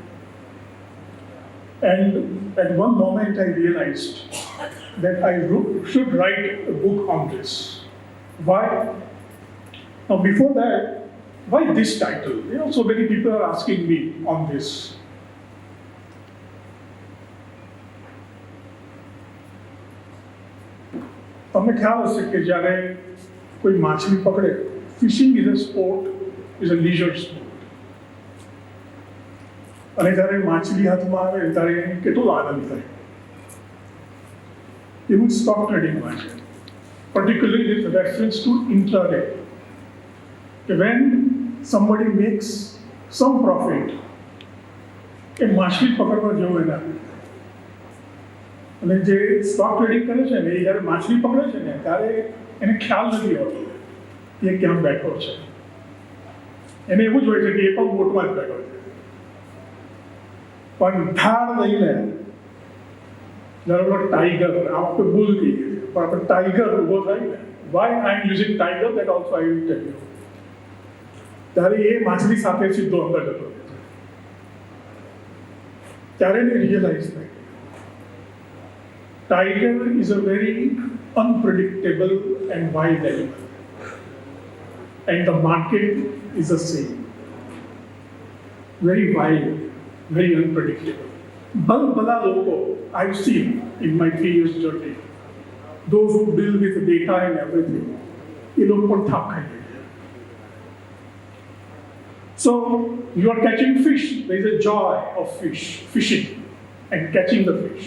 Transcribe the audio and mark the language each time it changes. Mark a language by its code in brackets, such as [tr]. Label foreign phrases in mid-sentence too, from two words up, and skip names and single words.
[en] And at one moment I realized that I should write a book on this. Why? Now before that, why this title? So many people are asking me on this. [gu] તમને ખ્યાલ હશે કે જ્યારે કોઈ માછલી પકડે, [en] fishing is a sport, is a leisure sport. [gu] અને જ્યારે માછલી હાથમાં આવે ત્યારે એને કેટલો આનંદ થાય. એવું જ [en] stock tradingમાં [gu] છે, [en] particularly with reference to intraday. When somebody makes some profit, [gu] એ માછલી પકડવા જેવું એના. અને જે [en] stock trading [gu] કરે છે ને, એ જ્યારે માછલી પકડે છે ને ત્યારે એને ખ્યાલ નથી હોતો એ ક્યાં બેઠો છે. એને એવું જ હોય છે કે એ પણ બોટમાં જ બેઠો છે. પણ ધાર લઈને જ્યારે ટાઈગર, આ વખતે બુલ થઈ ગયું છે, પણ આપણે ટાઈગર ઊભો થાય ને, [en] why I am using tiger that also I will tell you. [gu] ત્યારે એ માછલી સાથે સીધો અંદર જતો રહે છે. ત્યારે એને રિયલાઇઝ થાય [en] tiger is a very unpredictable and wild animal, and the market is the same, very wild, very unpredictable. Bala logo I've seen in my 3 years journey, those who deal with data and everything, so you are catching fish, there is a joy of fishing and catching the fish.